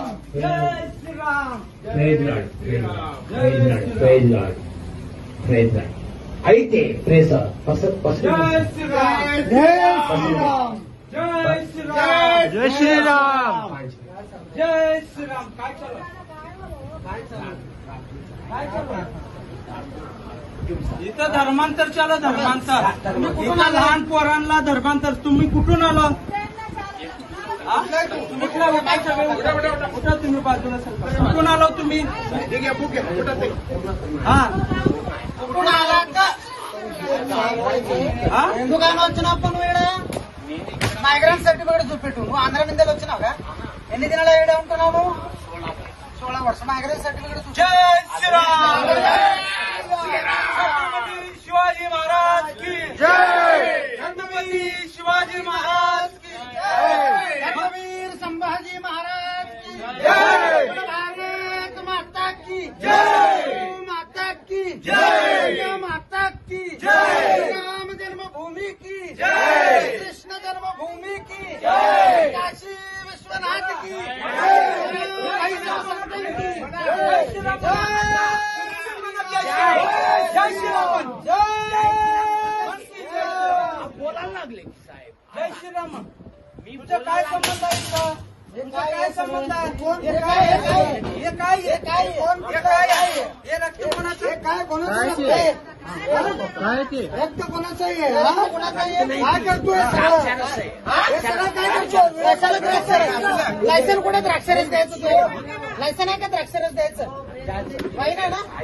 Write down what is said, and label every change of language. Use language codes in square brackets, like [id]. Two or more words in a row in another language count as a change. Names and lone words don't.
[te] అయితే ప్రేస [mr] जय श्री राम इथं धर्मांतर चालू धर्मांतर इथं लहान पोरांना धर्मांतर तुम्ही कुठून आलो तुम्ही बाजूला कुठून आलो तुम्ही हा कुठून आलात का [te] ఎందుకని వచ్చినప్ప నువ్వు ఇక్కడ [en] migrant certificate [te] చూపెట్టు నువ్వు ఆంధ్ర నుంచి వచ్చినావుగా ఎన్ని దినాలు ఏడా ఉంటున్నావు 16 వర్షం [en] migrant certificate [te] జై శ్రీరామ్ [hi] शिवाजी महाराज की जय छत्रपति शिवाजी महाराज की जय वीर संभाजी महाराज की जय भारत माता की जय माता की जय माता की जय राम जन्मभूमि की जय कृष्ण जन्मभूमि की जय काशी विश्वनाथ की जय [mr] जय श्रीराम बोलायला लागले साहेब जय श्रीराम तुझा काय संबंध आहे तुमचा काय संबंध आहे हे काय हे रक्त कोणाचं काय कोणाचं काय ते रक्त कोणाचं आहे काय करतोय लायसन कुठे द्राक्षरस द्यायचं लायसन आहे का द्राक्षरस द्यायचं पाहिजे ना